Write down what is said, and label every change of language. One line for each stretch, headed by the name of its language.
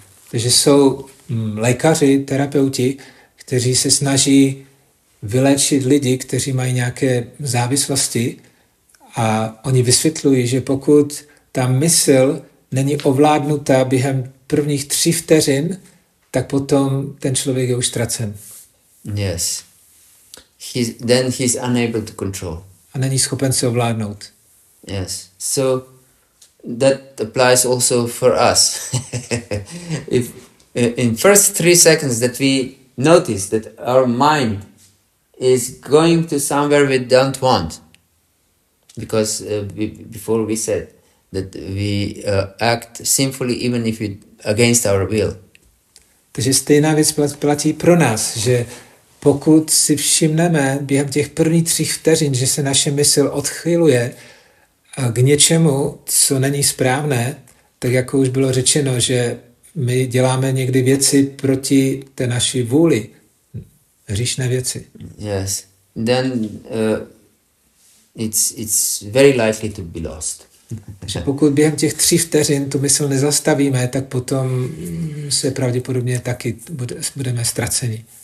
Czech: Takže jsou lékaři, terapeuti, kteří se snaží vyléčit lidi, kteří mají nějaké závislosti, a oni vysvětlují, že pokud ta mysl není ovládnutá během prvních 3 vteřin, tak potom ten člověk je už ztracen.
English: Yes. Then he's unable to control.
Czech: A není schopen se ovládnout.
English: Yes. So that applies also for us. If in first 3 seconds that we notice that our mind is going to somewhere we don't want, because before we said that we act sinfully even if it against our will.
Czech: Takže stejná věc platí pro nás, že pokud si všimneme během těch prvních 3 vteřin, že se naše mysl odchyluje k něčemu, co není správné, tak jako už bylo řečeno, že my děláme někdy věci proti té naší vůli, hříšné věci.
English: Yes. Then it's very likely to be lost.
Czech: Takže pokud během těch 3 vteřin tu mysl nezastavíme, tak potom se pravděpodobně taky budeme ztraceni.